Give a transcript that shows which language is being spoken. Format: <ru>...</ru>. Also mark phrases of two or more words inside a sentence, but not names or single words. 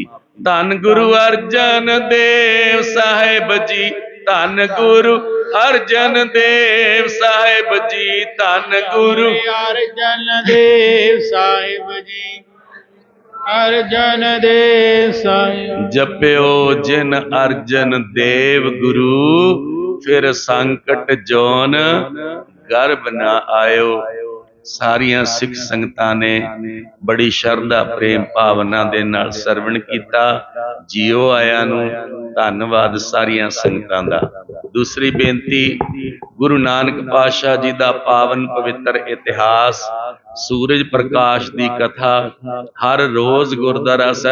<pa>ਧੰਨ ਗੁਰੂ ਅਰਜਨ ਦੇਵ ਸਾਹਿਬ ਜੀ, ਧੰਨ ਗੁਰੂ ਅਰਜਨ ਦੇਵ ਸਾਹਿਬ ਜੀ, ਧੰਨ ਗੁਰੂ ਅਰਜਨ ਦੇਵ ਸਾਹਿਬ ਜੀ, ਅਰਜਨ ਦੇਵ ਸਾਹਿਬ। ਜਪਿਓ ਜਿਨ ਅਰਜਨ ਦੇਵ ਗੁਰੂ, ਫਿਰ ਸੰਕਟ ਜੋਨ ਗਰਭ ਨ ਆਯੋ। ਸਾਰੀਆਂ ਸਿੱਖ ਸੰਗਤਾਂ ਨੇ ਬੜੀ ਸ਼ਰਧਾ ਪ੍ਰੇਮ ਭਾਵਨਾ ਦੇ ਨਾਲ ਸਰਵਣ ਕੀਤਾ। ਜੀਓ ਆਇਆਂ ਨੂੰ ਧੰਨਵਾਦ ਸਾਰੀਆਂ ਸੰਗਤਾਂ ਦਾ। ਦੂਸਰੀ ਬੇਨਤੀ, ਗੁਰੂ ਨਾਨਕ ਪਾਤਸ਼ਾਹ ਜੀ ਦਾ ਪਾਵਨ ਪਵਿੱਤਰ ਇਤਿਹਾਸ, ਸੂਰਜ ਪ੍ਰਕਾਸ਼ ਦੀ ਕਥਾ ਹਰ ਰੋਜ਼ ਗੁਰਦੁਆਰਾ ਸਾਹਿਬ</pa>